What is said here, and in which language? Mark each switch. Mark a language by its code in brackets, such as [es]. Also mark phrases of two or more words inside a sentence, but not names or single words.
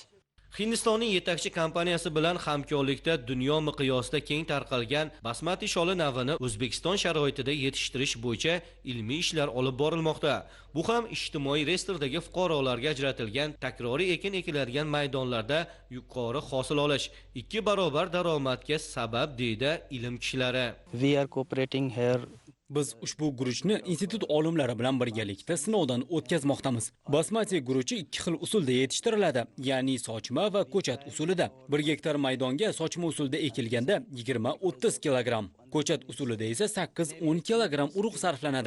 [uz] Hindistonning yetakchi kompaniyasi bilan hamkorlikda dunyo miqyosida keng tarqalgan basmati sholi navini O'zbekiston sharoitida yetishtirish bo'yicha ilmiy ishlar olib borilmoqda. Bu ham ijtimoiy reyestrdagi fuqarolarga ajratilgan takroriy ekin ekiladigan maydonlarda yuqori hosil olish 2 barobar daromadga sabab deydi ilm kishilari. [en] We are cooperating here. [uz] Biz ushbu guruchni institut olimlari bilan birgalikda sinovdan o'tkazmoqdamiz. Basmati guruchi 2 xil usulda yetishtiriladi, ya'ni sochma va ko'chat usulida. 1 gektar maydonga sochma usulda ekilganda 20-30 kilogramm, ko'chat usulida esa 8-10 kilogramm urug' sarflanadi.